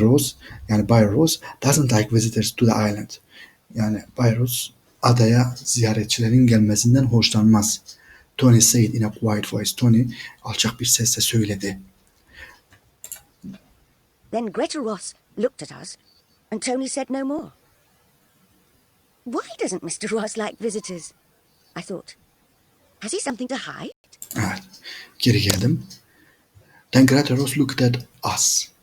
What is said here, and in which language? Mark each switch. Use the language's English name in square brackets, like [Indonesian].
[English] Rose [Turkish] yani Bay [English] Rose doesn't like visitors to the island. [Turkish] Yani Bay Rose adaya ziyaretçilerin gelmesinden hoşlanmaz. [English] Tony said in a quiet voice. [Turkish] Tony alçak bir sesle söyledi. [English] Then Greta Ross looked at us and Tony said no more. Why doesn't Mr. Ross like visitors? I thought. Has he something to hide? [Turkish] Evet. Geri geldim. [English] Then Greta Ross looked at us.